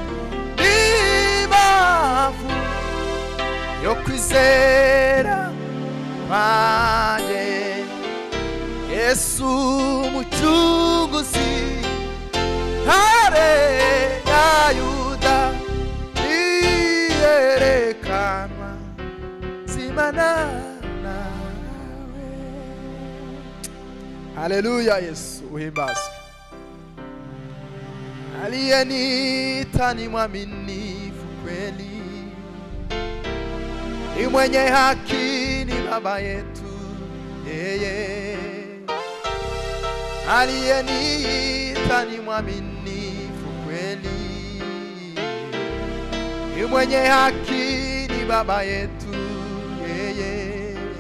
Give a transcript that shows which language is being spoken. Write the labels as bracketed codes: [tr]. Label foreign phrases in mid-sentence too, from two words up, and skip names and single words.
[rw] n'impamvu yo kwizera kwanjye, Yesu Mucunguzi, Ntare ya Yuda, niyerekanwa nzimana nawe. Haleluya Yesu uhimbazwe. [sw] Aliyeniita ni mwaminifu kweli, ni mwenye haki, ni Baba yetu yeye. Aliyeniita ni mwaminifu kweli, ni mwenye haki, ni Baba yetu yeye.